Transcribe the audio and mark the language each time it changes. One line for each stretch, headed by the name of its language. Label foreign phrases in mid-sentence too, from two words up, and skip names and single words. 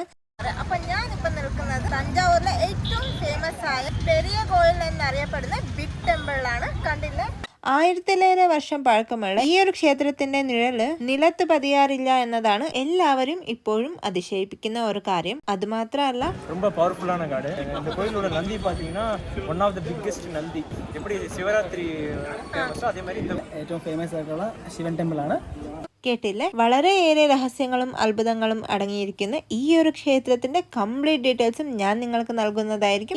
Malayalam: അപ്പൊ ഞാനിപ്പോ നിൽക്കുന്നത് തഞ്ചാവൂരിലെ ഏറ്റവും ഫേമസ് ആയ പെരിയ കോയിൽ എന്നറിയപ്പെടുന്ന ബിഗ് ടെമ്പിളിലാണ്. കണ്ടില്ലേ, 1000-ലേറെ വർഷം പഴക്കമുള്ള ഈ ഒരു ക്ഷേത്രത്തിന്റെ നിഴല് നിലത്ത് പതിയാറില്ല എന്നതാണ് എല്ലാവരും ഇപ്പോഴും അതിശയിപ്പിക്കുന്ന ഒരു കാര്യം. അത് മാത്രമല്ല,
Tamil: ரொம்ப பவர்ஃபுல்லான காடு. இந்த கோயிலோட நந்தி பார்த்தீங்கன்னா
English: one of the biggest
Tamil: நந்தி. எப்படி சிவராத்திரி
Malayalam: ഫേമസ് അതേ
Tamil: மாதிரி இந்த
Malayalam: ഏറ്റവും ഫേമസ് ആയിട്ടുള്ള ശിവൻ ടെമ്പിൾ ആണ്. കേട്ടില്ലേ, വളരെയേറെ രഹസ്യങ്ങളും അത്ഭുതങ്ങളും അടങ്ങിയിരിക്കുന്ന ഈ ഒരു ക്ഷേത്രത്തിന്റെ
English: complete detailsum
Malayalam: ഞാൻ നിങ്ങൾക്ക് നൽകുന്നതായിരിക്കും.